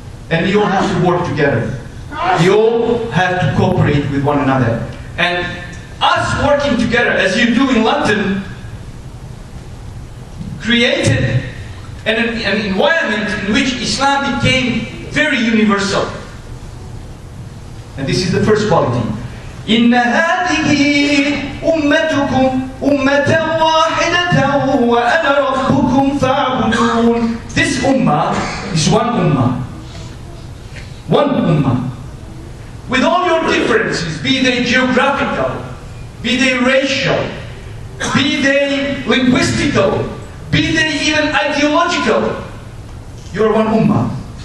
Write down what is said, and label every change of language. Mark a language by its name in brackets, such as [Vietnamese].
[English] And you all have to work together. You all have to cooperate with one another. And us working together, as you do in London, created an environment in which Islam became very universal. And this is the first quality. [Arabic] إن هذه أمتكم أمة واحدة وأنا ربكم فاعبدون. [English] This ummah is one ummah. One ummah. With all your differences, be they geographical, be they racial, be they linguistical, be they even ideological, you're one ummah.